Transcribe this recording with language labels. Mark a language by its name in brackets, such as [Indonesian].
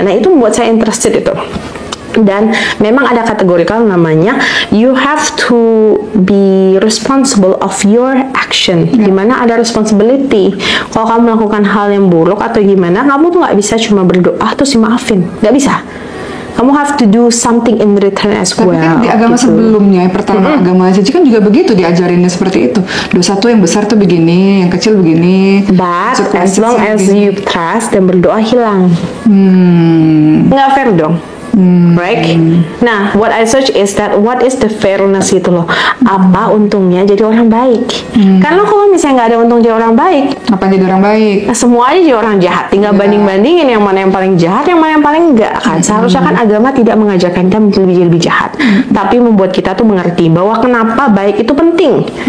[Indonesian] Nah itu membuat saya [English] interested [Indonesian] itu. Dan memang ada kategorikal namanya [English] you have to be responsible of your action, [Indonesian] dimana ada [English] responsibility. [Indonesian] Kalau kamu melakukan hal yang buruk atau gimana, kamu tuh nggak bisa cuma berdoa terus dimaafin, nggak bisa. Kamu [English] have to do something in return as well. [Indonesian] Tapi kan di agama sebelumnya, yang pertama agama Cici kan juga begitu diajarinnya seperti itu. Dosa tuh yang besar tuh begini, yang kecil begini. [English] But as long as you trust [Indonesian] dan berdoa hilang. Nggak fair dong. [English] Right? [Indonesian] Nah, [English] what I search is that what is the fairness [Indonesian] gitu loh. Apa untungnya jadi orang baik? Karena kalau misalnya nggak ada untung jadi orang baik, apa jadi orang baik? Semua aja jadi orang jahat. Tinggal banding-bandingin yang mana yang paling jahat, yang mana yang paling enggak kan. Seharusnya kan agama tidak mengajarkan kita menjadi lebih jahat, tapi membuat kita tuh mengerti bahwa kenapa baik itu penting.